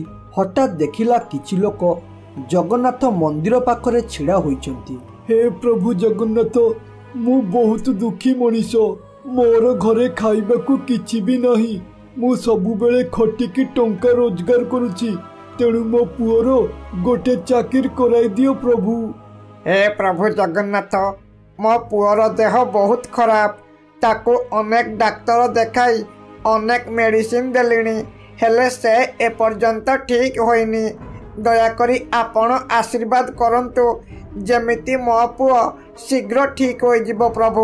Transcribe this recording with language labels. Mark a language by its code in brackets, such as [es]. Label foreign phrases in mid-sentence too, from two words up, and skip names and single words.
[or] ହଠାତ୍ ଦେଖିଲା କିଛି ଲୋକ ଜଗନ୍ନାଥ ମନ୍ଦିର ପାଖରେ ଛିଡ଼ା ହୋଇଛନ୍ତି। ହେ ପ୍ରଭୁ ଜଗନ୍ନାଥ, ମୁଁ ବହୁତ ଦୁଃଖୀ ମଣିଷ, ମୋ ଘରେ ଖାଇବାକୁ କିଛି ବି ନାହିଁ। ମୁଁ ସବୁ ବେଳେ ଖଟିକି ଟଙ୍କା ରୋଜଗାର କରୁଛି, ତେଣୁ ମୋ ପୁଅର ଗୋଟେ ଚାକିରି କରାଇ ଦିଅ ପ୍ରଭୁ। ହେ ପ୍ରଭୁ ଜଗନ୍ନାଥ, ମୋ ପୁଅର ଦେହ ବହୁତ ଖରାପ, ତାକୁ ଅନେକ ଡାକ୍ତର ଦେଖାଇ ଅନେକ ମେଡିସିନ ଦେଲିଣି, ହେଲେ ସେ ଏ ପର୍ଯ୍ୟନ୍ତ ଠିକ ହୋଇନି। ଦୟାକରି ଆପଣ ଆଶୀର୍ବାଦ କରନ୍ତୁ ଯେମିତି ମୋ ପୁଅ ଶୀଘ୍ର ଠିକ ହୋଇ ଯିବ ପ୍ରଭୁ।